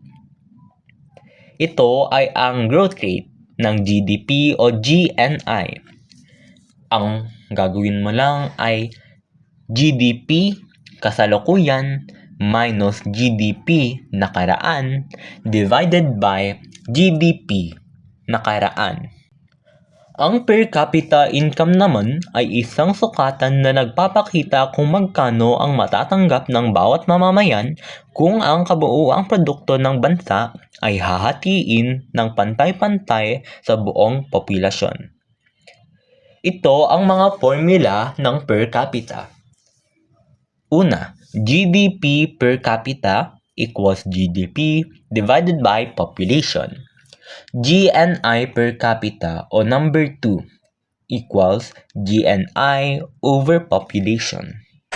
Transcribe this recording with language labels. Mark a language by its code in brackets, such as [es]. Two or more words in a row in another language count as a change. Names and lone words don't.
[tl] Ito ay ang [en] growth rate [tl] ng GDP o GNI. Ang gagawin mo lang ay GDP kasalukuyan minus GDP nakaraan [en] divided by [tl] GDP nakaraan. Ang [en] per capita income [tl] naman ay isang sukatan na nagpapakita kung magkano ang matatanggap ng bawat mamamayan kung ang kabuuang produkto ng bansa ay hahatiin ng pantay-pantay sa buong populasyon. Ito ang mga formula ng [en] per capita. Una, GDP per capita equals GDP divided by population. GNI per capita o number 2 equals GNI over population.